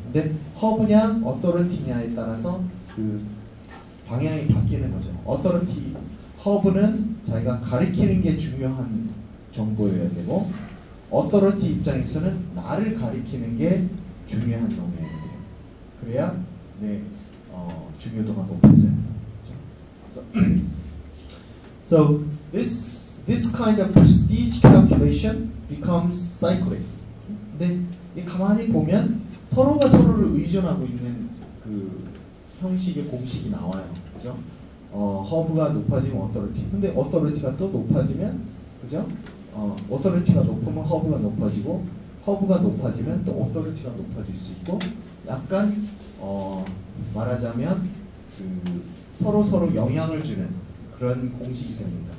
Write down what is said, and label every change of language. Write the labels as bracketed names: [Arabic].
[Korean] 근데 허브냐, authority냐에 따라서 그 방향이 바뀌는 거죠. authority, 허브는 자기가 가리키는 게 중요한 정보여야 되고, authority 입장에서는 나를 가리키는 게 중요한 놈이어야 돼요. 그래야 내 중요도가 높아져요. [English] 그래서 so this kind of prestige calculation becomes cyclic. [Korean] 근데 가만히 보면 서로가 서로를 의존하고 있는 그 형식의 공식이 나와요. 그죠? 허브가 높아지면 authority. 근데 authority가 또 높아지면, 그죠? authority가 높으면 허브가 높아지고, 허브가 높아지면 또 authority가 높아질 수 있고, 약간 말하자면 그 서로 영향을 주는 그런 공식이 됩니다.